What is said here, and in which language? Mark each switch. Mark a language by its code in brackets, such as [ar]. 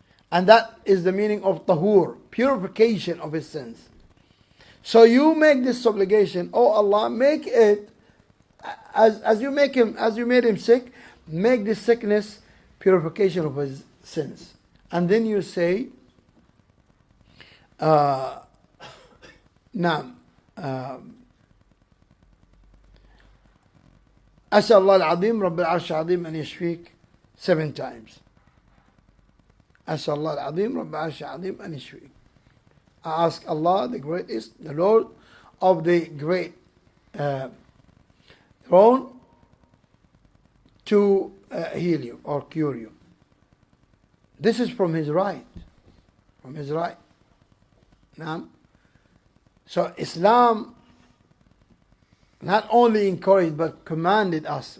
[en] And that is the meaning of tahur, purification of his sins. So you make this obligation, oh Allah, make it as you made him sick, make this sickness purification of his sins. And then you say, [ar] نعم أسأل الله العظيم رب العرش العظيم أن يشفيك [en] 7 times. [ar] أسأل الله العظيم رب العرش العظيم أن يشفيك. [en] I ask Allah, the greatest, the Lord of the great throne, to heal you or cure you. This is from his right. From his right. Now, so Islam not only encouraged but commanded us.